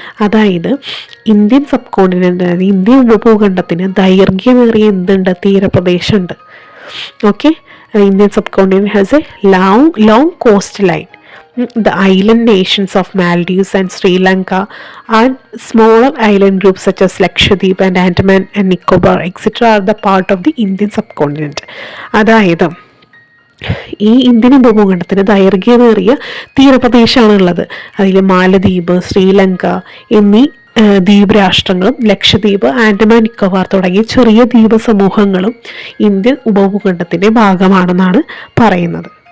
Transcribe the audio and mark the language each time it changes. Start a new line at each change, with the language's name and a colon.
Malayalam: അതായത് Indian sub continent, അതായത് Indian ഉപഭൂഖണ്ഡത്തിന് ദൈർഘ്യമേറിയ എന്തുണ്ട്, തീരപ്രദേശമുണ്ട്.
English: Okay, Indian subcontinent has a long coastal line. The island nations of Maldives and Sri Lanka and smaller island groups such as Lakshadweep and Andaman and Nicobar etc. are the part of the Indian subcontinent.
Malayalam: അതായത് ഈ Indian ഉപഭൂഖണ്ഡത്തിന് ദൈർഘ്യമേറിയ തീരപ്രദേശമാണുള്ളത്. അതിൽ മാലദ്വീപ്, ശ്രീലങ്ക എന്നീ ദ്വീപ് രാഷ്ട്രങ്ങളും ലക്ഷദ്വീപ്, ആൻഡമാൻ നിക്കോബാർ തുടങ്ങിയ ചെറിയ ദ്വീപ സമൂഹങ്ങളും Indian ഉപഭൂഖണ്ഡത്തിൻ്റെ ഭാഗമാണെന്നാണ് പറയുന്നത്.